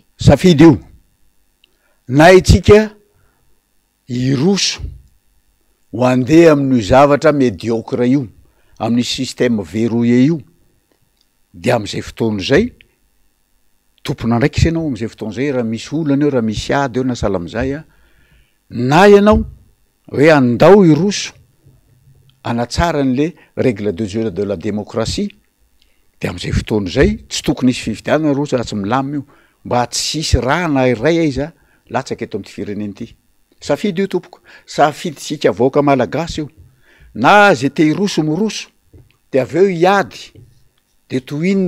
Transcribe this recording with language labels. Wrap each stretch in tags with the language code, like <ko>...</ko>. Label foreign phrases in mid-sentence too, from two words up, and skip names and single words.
<mg>safidy io na itsika iroso ho andeha amin'io zavatra médiocre io amin'ny</mg> <fr>système verrouillé</fr> <mg>io de am'izay fotoana zay tompona ndraiky isanao am'izay fotoana zay raha misy olana eo raha misy ady eo na sala am'izay na ianao hoe andao iroso anatsara an'le</mg> <fr>règle de jeu de la démocratie</fr> <mg>de am'izay fotoana zay tsy tokony isy fividianana roso raha tsy milamy io mba tsy isy raha na iray aiza latsaka eto am'ty fireneny ty safidy io tompoko safidy sika vaoaka malagasy io na zay te hiroso miroso de avy eo iady de toinina</mg>